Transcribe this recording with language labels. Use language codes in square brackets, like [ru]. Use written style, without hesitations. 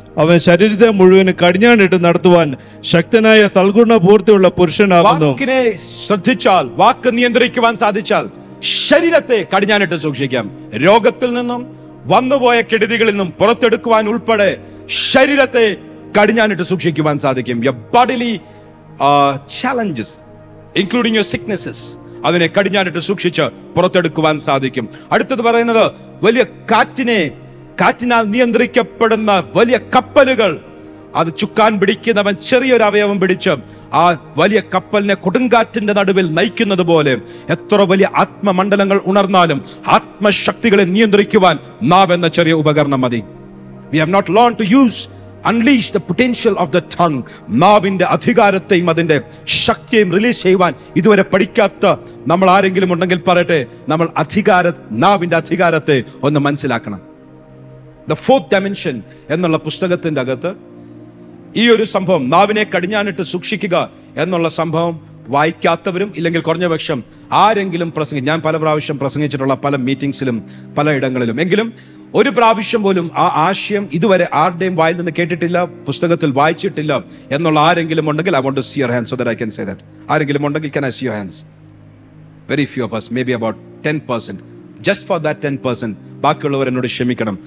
[ml] അവൻ ശരീരത്തെ മുഴുവന് കടിഞ്ഞാണിട്ട് നടത്തുവാൻ ശക്തനായ സൽഗുണ പൂർത്തിയുള്ള പുരുഷനാകുന്നു. വാക്കിനെ ശ്രദ്ധിച്ചാൽ, വാക്ക് നിയന്ത്രിക്കുവാൻ സാധിച്ചാൽ ശരീരത്തെ കടിഞ്ഞാണിട്ട് സൂക്ഷിക്കാം. രോഗത്തിൽ നിന്നും വന്നുപോയ കെടുതികളിൽ നിന്നും പുറത്തെടുക്കുവാൻ ഉൾപ്പെടെ ശരീരത്തെ കടിഞ്ഞാണിട്ട് സൂക്ഷിക്കുവാൻ സാധിക്കും. [en] Your bodily challenges, including your sicknesses, [ml] അതിനെ കടിഞ്ഞാണിട്ട് സൂക്ഷിച്ച് പുറത്തെടുക്കുവാൻ സാധിക്കും. അടുത്തത് പറയുന്നത് വലിയ കാറ്റിനാൽ നിയന്ത്രിക്കപ്പെടുന്ന വലിയ കപ്പലുകൾ, അത് ചുക്കാൻ പിടിക്കുന്നവൻ ചെറിയൊരു അവയവം പിടിച്ച് ആ വലിയ കപ്പലിനെ കൊടുങ്കാറ്റിന്റെ നടുവിൽ നയിക്കുന്നത് പോലെ എത്ര വലിയ ആത്മമണ്ഡലങ്ങൾ ഉണർന്നാലും ആത്മശക്തികളെ നിയന്ത്രിക്കുവാൻ നാവ് എന്ന ചെറിയ ഉപകരണം മതി. [en] We have not learned to unleash the potential of the tongue. [ml] നാവിന്റെ അധികാരത്തെയും അതിന്റെ ശക്തിയെയും റിലീസ് ചെയ്യുവാൻ ഇതുവരെ പഠിക്കാത്ത നമ്മൾ ആരെങ്കിലും ഉണ്ടെങ്കിൽ പറയട്ടെ, നമ്മൾ നാവിന്റെ അധികാരത്തെ ഒന്ന് മനസ്സിലാക്കണം. The fourth dimension എന്നുള്ള പുസ്തകത്തിന്റെ അകത്ത് ഈ ഒരു സംഭവം, നാവിനെ കടിഞ്ഞാണിട്ട് സൂക്ഷിക്കുക എന്നുള്ള സംഭവം വായിക്കാത്തവരും ഇല്ലെങ്കിൽ കുറഞ്ഞ പക്ഷം ആരെങ്കിലും ഞാൻ പല പ്രാവശ്യം പ്രസംഗിച്ചിട്ടുള്ള പല മീറ്റിംഗ്സിലും പല ഇടങ്ങളിലും, എങ്കിലും ഒരു പ്രാവശ്യം പോലും ആ ആശയം ഇതുവരെ ആരുടെയും വായിൽ നിന്ന് കേട്ടിട്ടില്ല, പുസ്തകത്തിൽ വായിച്ചിട്ടില്ല എന്നുള്ള ആരെങ്കിലും ഉണ്ടെങ്കിൽ [en] I want to see your hands so that I can say that. [ml] ആരെങ്കിലും ഉണ്ടെങ്കിൽ [en] can I see your hands? Very few of us, maybe about 10%. Just for that 10%, [ml] ബാക്കിയുള്ളവർ എന്നോട് ക്ഷമിക്കണം.